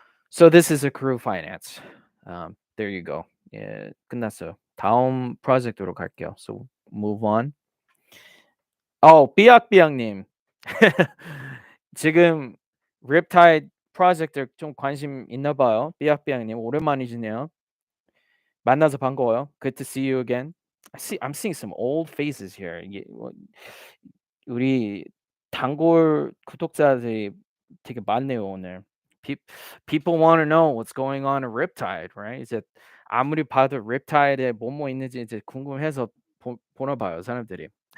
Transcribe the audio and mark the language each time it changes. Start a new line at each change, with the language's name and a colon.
English: So this is accrue finance. There you go.
Korean: 예, 끝났어요. 다음 프로젝트로 갈게요.
English: So move on. 삐약삐약님.
Korean: 지금 Riptide 프로젝트 좀 관심 있나 봐요. 삐약삐약님 오랜만이시네요. 만나서 반가워요.
English: Good to see you again. I'm seeing some old faces here.
Korean: 이게 우리 단골 구독자들이 되게 많네요 오늘.
English: Pe People want to know what's going on in Riptide, right?
Korean: 이제 아무리 봐도 Riptide에 뭐뭐 있는지 이제 궁금해서 보나 봐요 사람들이.